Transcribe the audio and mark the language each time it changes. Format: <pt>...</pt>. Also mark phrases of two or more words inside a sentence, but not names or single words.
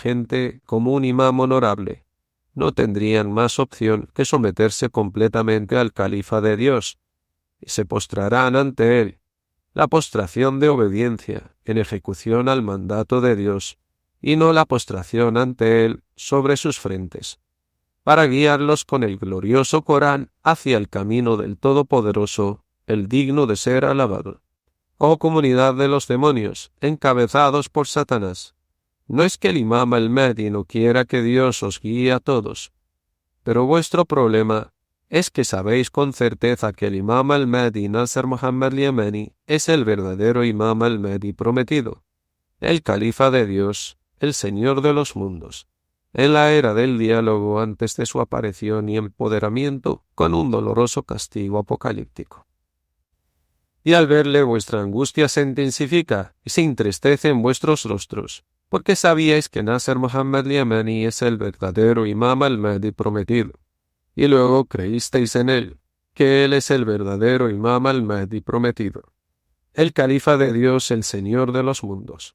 <es>gente como un imam honorable, no tendrían más opción que someterse completamente al califa de Dios, y se postrarán ante él, la postración de obediencia en ejecución al mandato de Dios, y no la postración ante él sobre sus frentes, para guiarlos con el glorioso Corán hacia el camino del Todopoderoso, el digno de ser alabado. Oh comunidad de los demonios, encabezados por Satanás, no es que el Imam al-Mahdi no quiera que Dios os guíe a todos, pero vuestro problema es que sabéis con certeza que el Imam al-Mahdi Nasr Muhammad al-Yamani es el verdadero Imam al-Mahdi prometido, el califa de Dios, el Señor de los mundos, en la era del diálogo antes de su aparición y empoderamiento con un doloroso castigo apocalíptico. Y al verle vuestra angustia se intensifica y se entristece en vuestros rostros, porque sabíais que Nasr Muhammad al-Yamani es el verdadero Imam al-Mahdi prometido, y luego creísteis en él, que él es el verdadero Imam al-Mahdi prometido, el califa de Dios, el Señor de los mundos.</es>